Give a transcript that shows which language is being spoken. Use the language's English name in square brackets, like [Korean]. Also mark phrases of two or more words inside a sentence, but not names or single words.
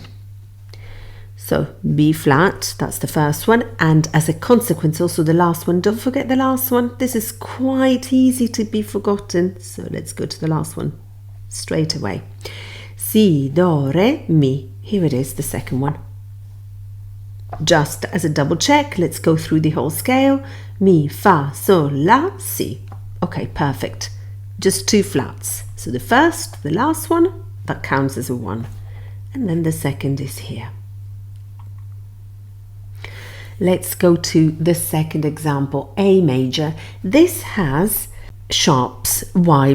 [English] So B flat, that's the first one, and as a consequence also the last one. Don't forget the last one. This is quite easy to be forgotten. So let's go to the last one straight away. Si, do, re, mi. Here it is, the second one. Just as a double check, let's go through the whole scale. Mi, fa, sol, la, si. Okay, perfect. Just two flats. So the first, the last one, that counts as a 1. And then the second is here. Let's go to the second example, A major. This has sharps. Why?